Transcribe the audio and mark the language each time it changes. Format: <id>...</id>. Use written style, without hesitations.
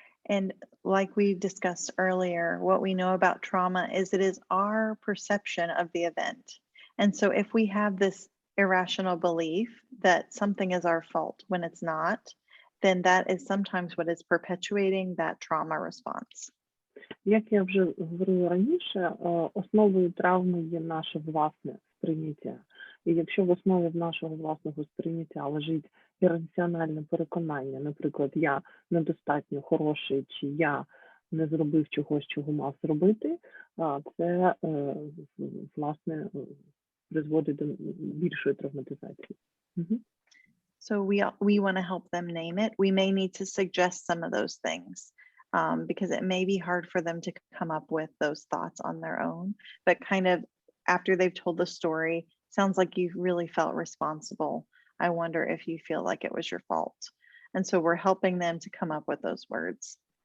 <en>And like we discussed earlier, what we know about trauma is it is our perception of the event. And so if we have this irrational belief that something is our fault when it's not, then that is sometimes what is perpetuating that trauma response.</en> <uk>Як я вже говорила раніше, основою травми є наше власне сприйняття. І якщо в основі нашого власного сприйняття лежить ірраціональне переконання, наприклад, я недостатньо хороший, чи я не зробив чогось, чого мав зробити, це, власне, призводить до більшої травматизації.</uk> <en>So we want to help them name it. We may need to suggest some of those things because it may be hard for them to come up with those thoughts on their own. But kind of after they've told the story, sounds like you really felt responsible. I wonder if you feel like it was your fault. And so we're helping them to come up with those words.</en>